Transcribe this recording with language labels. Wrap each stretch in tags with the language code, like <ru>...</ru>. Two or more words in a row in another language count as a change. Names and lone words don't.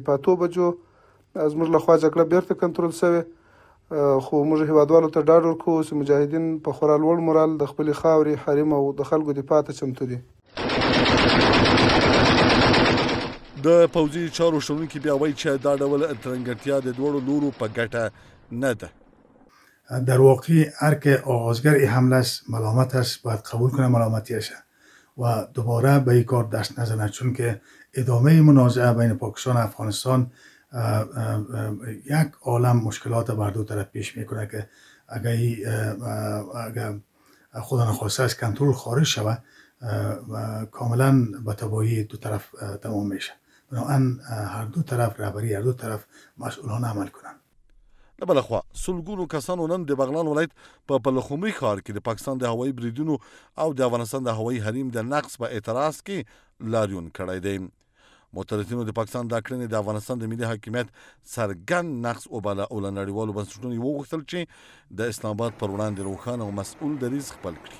<ps>په 8 بجو زموږ لخوا جګړه بیرته کنټرول شوې، خو موږ هیوادوالو ته ډاډ ورکوو چې مجاهدین په خورا لوړ مورال د خپلې خاورې، حریم او د خلکو دفاع ته چمتو دي. د پوځي چارو شنونکي بیا وایي چې دا ډول ترنګرتیا د دواړو لورو په ګټه نه ده.</ps> <fa>در واقع هر که آغازگر این حمله است ملامت است، باید قبول کنه ملامتیشه و دوباره به این کار دست نزنه، چون که ادامه منازعه بین پاکستان و افغانستان یک عالم مشکلات بر دو طرف پیش میکنه که اگر خدا نخواسته از کنترل خارج شود کاملا به تباهی دو طرف تمام میشه. بنابراین هر دو طرف رهبری هر دو طرف مسئولانه عمل کنند.</fa> <ps>د بله خوا سلګونو کسانو نن د بغلان ولایت په پلخمري ښار کې د پاکستان د هوایي بریدونو او د افغانستان د هوایي حریم د نقص په اعتراض کې لاریون کړی دی. معترضینو د پاکستان دا کړنې د افغانستان د ملي حاکمیت څرګند نقص وباله او له نړیوالو بنسټونو یې وغوښتل چې د اسلام آباد پر وړاندې روښانه او مسؤل دریځ خپل کړي.</ps>